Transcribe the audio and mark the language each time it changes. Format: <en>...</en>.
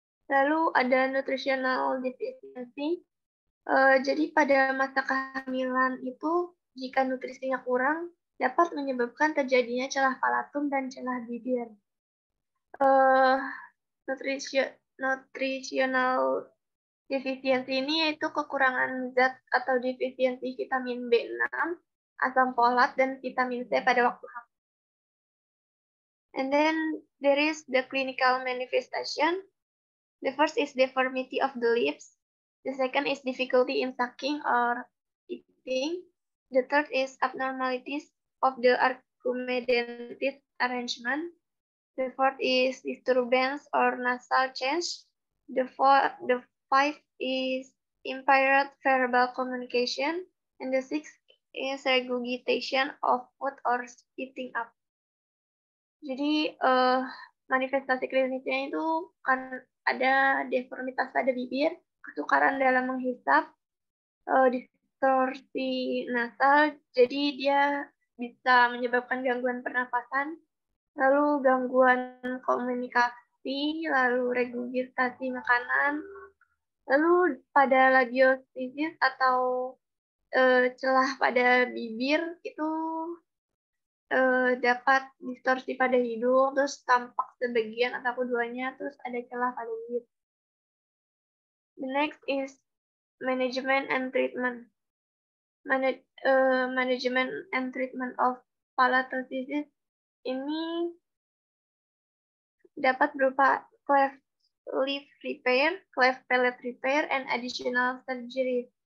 <id>Lalu ada nutritional deficiency. Jadi pada masa kehamilan itu jika nutrisinya kurang dapat menyebabkan terjadinya celah palatum dan celah bibir. Nutritional deficiency ini yaitu kekurangan zat atau defisiensi vitamin B6 asam folat, dan vitamin C pada waktu hamil.</id> <en>And then there is the clinical manifestation. The first is deformity of the lips. The second is difficulty in sucking or eating. The third is abnormalities of the arcumendentis arrangement. The fourth is disturbance or nasal change. The fifth is impaired verbal communication. And the sixth is regurgitation of food or spitting up.</en> <id>Jadi manifestasi klinisnya itu kan ada deformitas pada bibir, kesukaran dalam menghisap, distorsi nasal, jadi dia bisa menyebabkan gangguan pernafasan, lalu gangguan komunikasi, lalu regurgitasi makanan, lalu pada labiostasis atau celah pada bibir itu dapat distorsi pada hidung, terus tampak sebagian atau keduanya, terus ada celah pada bibir.</id> <en>The next is management and treatment. Management and treatment of palatosisis</en> <id>ini dapat berupa</id> <en>cleft lip repair, cleft palate repair, and additional surgery.</en>